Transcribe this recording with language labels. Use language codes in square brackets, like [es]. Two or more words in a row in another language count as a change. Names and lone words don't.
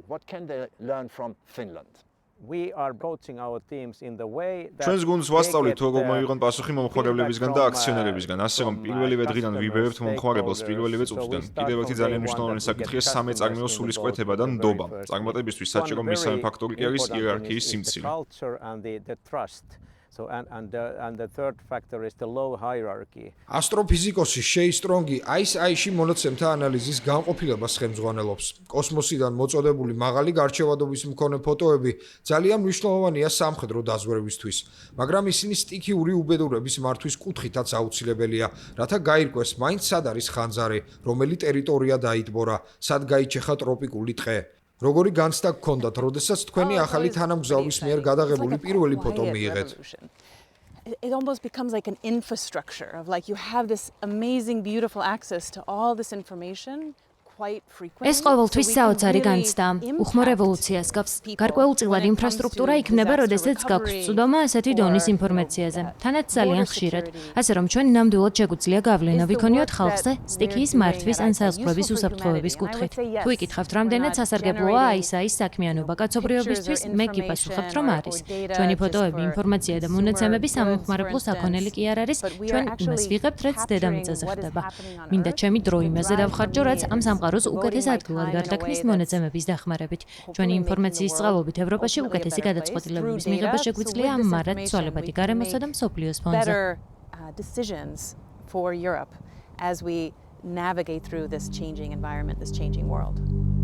[ka] ჩვენს გუნდს ვასწავლით, როგორ მოიღონ პასუხი მომხმარებლებისგან და აქციონერებისგან, ასე რომ პირველივე დღიდან ვიბევებთ მომხმარებელს პირველივე წუთიდან. კიდევ ერთი ძალიან მნიშვნელოვანი საკითხია სამეწარმეო სულისკვეთება და ნდობა. წარმატებისთვის საჭირო მესამე ფაქტორი კი არის იერარქიის სიმცირე. [en] And the third factor is the low hierarchy. [ka] ასტროფიზიკოსი შეი სტრონგი ISI-ში მონაცემთა ანალიზის განყოფილებას ხელმძღვანელობს. კოსმოსიდან მოწოდებული მაღალი გარჩევადობის მქონე ფოტოები ძალიან მნიშვნელოვანია სამხედრო დაზვერვისთვის, მაგრამ ისინი სტიქიური უბედურების მართვის კუთხითაც აუცილებელია, რათა გაირკვეს მაინც სად არის ხანძარი, რომელი ტერიტორია დაიტბორა, სად გაიჩეხა ტროპიკული ტყე. როგორი განცდა გქონდათ, როდესაც თქვენი ახალი თანამგზავრის მიერ გადაღებული პირველი ფოტო მიიღეთ? [en] It almost becomes like an infrastructure of like you have this amazing beautiful access to all this information. [ka] ეს ყოველთვის საოცარი განცდა. უხმო რევოლუციას გავს. გარკვეულწილად ინფრასტრუქტურა იქმნება, როდესაც გაქვს წვდომა ასეთი დონის ინფორმაციაზე. თანაც ძალიან ხშირად. ასე რომ ჩვენ ნამდვილად შეგვიძლია გავლენა ვიქონიოთ ხალხზე სტიქიის მართვის ან საზღვრების უსაფრთხოების კუთხით. თუ იკითხავთ, რამდენად სასარგებლოა ISI-ის საქმიანობა კაცობრიობისთვის, მე გიპასუხებთ, რომ არის. ჩვენი ფოტოები, ინფორმაცია და მონაცემები სამომხმარებლო საქონელი კი არ არის, ჩვენ იმას ვიღებთ, რაც დედამიწაზე ხდება. მინდა ჩემი დრო იმაზე დავხარჯო, რაც ამ სამყაროს უკეთეს ადგილად გარდაქმნის მონაცემების დახმარებით. ჩვენი ინფორმაციის წყალობით ევროპაში უკეთესი გადაწყვეტილებების მიღება შეგვიძლია ამ მარად ცვალებადი გარემოსა და მსოფლიოს ფონზე. [en] Decisions for Europe as we navigate through this changing environment, this changing world.